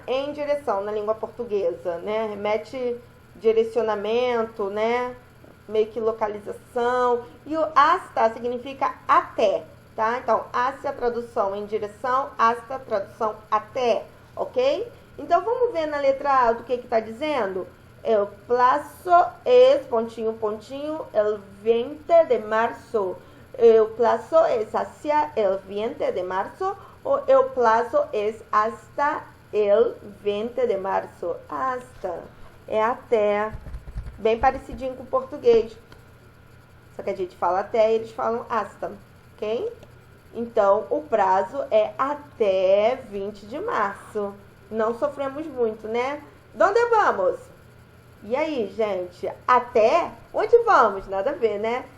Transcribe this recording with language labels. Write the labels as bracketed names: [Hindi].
[Portuguese] Em direção na língua portuguesa, né? Remete direcionamento, né? Meio que localização. E o hasta significa até, tá? Então, hacia tradução em direção, hasta tradução até, ok? Então, vamos ver na letra A do que está dizendo? [Spanish] El plazo es, [Portuguese] pontinho, pontinho, [Spanish] el 20 de marzo. El plazo es hacia el 20 de marzo o el plazo es hasta el 20 de março. [Portuguese] Hasta. É até. Bem parecidinho com o português. Só que a gente fala até e eles falam hasta. Ok? Então, o prazo é até 20 de março. Não sofremos muito, né? [Spanish] Donde vamos? [Portuguese] E aí, gente? Até? Onde vamos? Nada a ver, né?